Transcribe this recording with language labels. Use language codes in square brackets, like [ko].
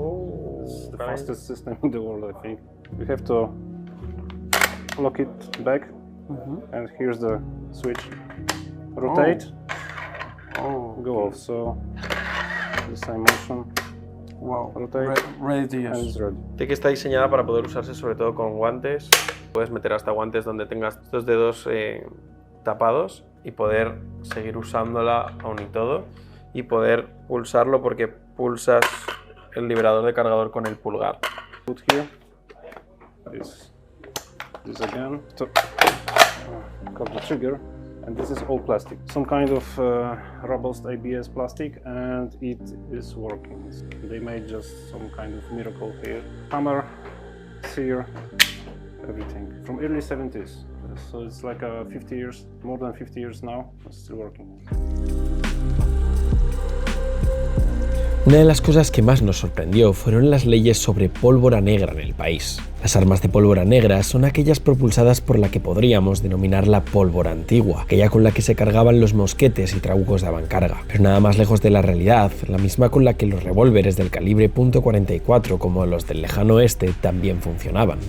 [en] Oh, it's the fastest system in the world, I think. You have to lock it back, and here's the switch. Rotate, go off, so the same motion. Wow, rotate, ready to use. And it's ready. [es] Sí que está diseñada para poder usarse sobre todo con guantes. Puedes meter hasta guantes donde tengas estos dedos tapados y poder seguir usándola aún y todo, y poder pulsarlo porque pulsas el liberador de cargador con el pulgar. [en] Put here this again. So, got the trigger, and this is all plastic. Some kind of robust ABS plastic, and it is working. They made just some kind of miracle here. Hammer, sear, everything from early 70s. So it's like 50 years, more than 50 years now, it's still working. [es] Una de las cosas que más nos sorprendió fueron las leyes sobre pólvora negra en el país. Las armas de pólvora negra son aquellas propulsadas por la que podríamos denominar la pólvora antigua, aquella con la que se cargaban los mosquetes y trabucos de avancarga, pero nada más lejos de la realidad, la misma con la que los revólveres del calibre .44 como los del lejano oeste también funcionaban.